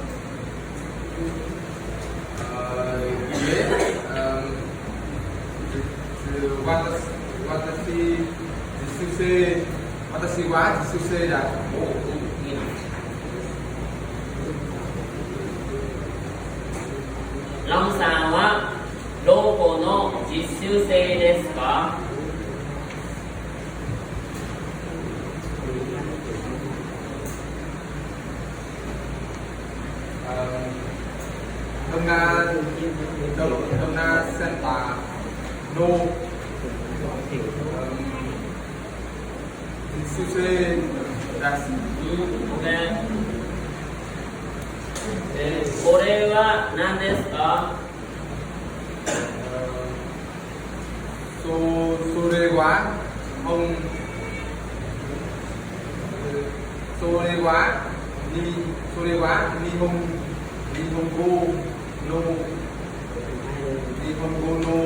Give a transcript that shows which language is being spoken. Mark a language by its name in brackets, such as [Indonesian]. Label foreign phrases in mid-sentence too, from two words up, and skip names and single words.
[Japanese] いえ、私は実習生だ。ロンさんはどこの実習生ですか？ ทำงานเซ็นตาโน実習生です。これは何ですか？それは日本語の